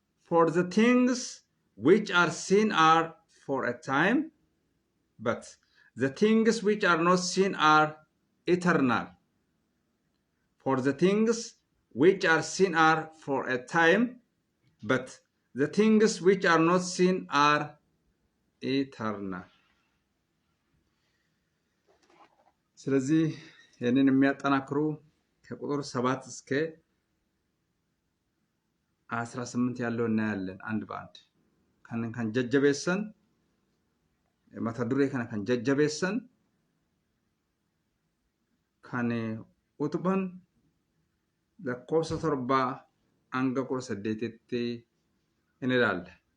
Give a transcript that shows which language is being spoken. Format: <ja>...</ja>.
<en>For the things which are seen are for a time, but the things which are not seen are eternal. For the things which are seen are for a time, but the things which are not seen are eternal.</en> <am>ስለዚህ ይህንን የሚያጠናክሩ ከቁጥር 7 እስከ</am> <om>18</om> <am>ያለው እናያለን አንድ በአንድ</am> <om>kan jajjabeessan mata duree kana kan jajjabeessan kan utuban lakkoofsa 7 hanga 18tti in ilaalla.</om>